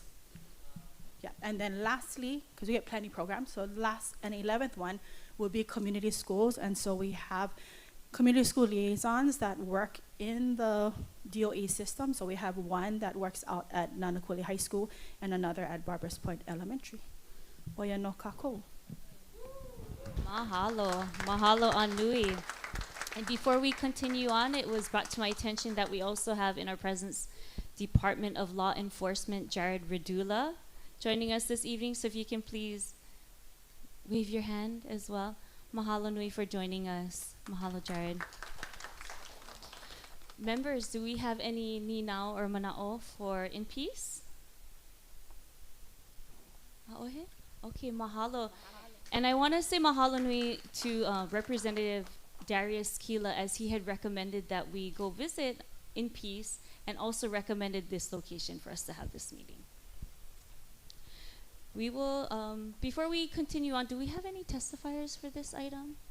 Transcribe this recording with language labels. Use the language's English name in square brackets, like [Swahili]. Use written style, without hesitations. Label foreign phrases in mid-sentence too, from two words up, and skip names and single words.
[English] Yeah, and then lastly, because we get plenty programs, so last and 11th one will be community schools. And so we have community school liaisons that work in the DOE system. So we have one that works out at Nānākuli High School and another at Barbers Point Elementary. [Hawaiian] Oia no kako. Mahalo. Mahalo Anui. [English] And before we continue on, it was brought to my attention that we also have in our presence Department of Law Enforcement Jared Redula joining us this evening. So if you can please wave your hand as well. [Hawaiian] Mahalo Nui [English] for joining us. Mahalo, Jared. Members, do we have any ninau or mana'o for INPEACE? Aohe? Okay, mahalo. And I want to say [Hawaiian] mahalo nui [English] to Representative Darius Kila, as he had recommended that we go visit INPEACE and also recommended this location for us to have this meeting. We will, before we continue on, do we have any testifiers for this item?